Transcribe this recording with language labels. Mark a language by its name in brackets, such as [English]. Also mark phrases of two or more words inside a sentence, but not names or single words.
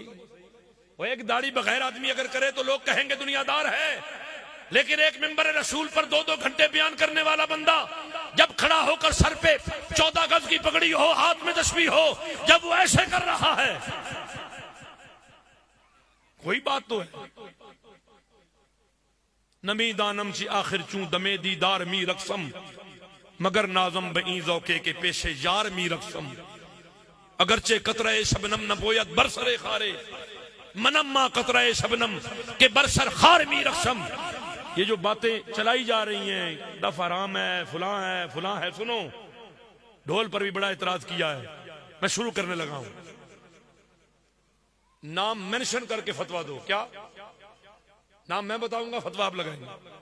[Urdu] وہ ایک داڑھی بغیر آدمی اگر کرے تو لوگ کہیں گے دنیا دار ہے، لیکن ایک ممبر رسول پر 2-2 گھنٹے بیان کرنے والا بندہ جب کھڑا ہو کر سر پہ 14 گز کی پگڑی ہو، ہاتھ میں تسبیح ہو، جب وہ ایسے کر رہا ہے، کوئی بات تو ہے. [Persian] نمی دانم چی آخر چون دمے دیدار می رقصم، مگر نازم بئیں ذوقے کے پیشے یار می رقصم. اگرچہ قطرہ شبنم نہ بوید برسر خارے، منم ما قطرہ شبنم کے برسر خار می رقصم. [Urdu] یہ جو باتیں چلائی جا رہی ہیں دف حرام ہے فلاں ہے، سنو ڈھول پر بھی بڑا اعتراض کیا ہے. میں شروع کرنے لگا ہوں. نام مینشن کر کے فتوا دو. کیا نام میں بتاؤں گا، فتوا آپ لگائیں گے.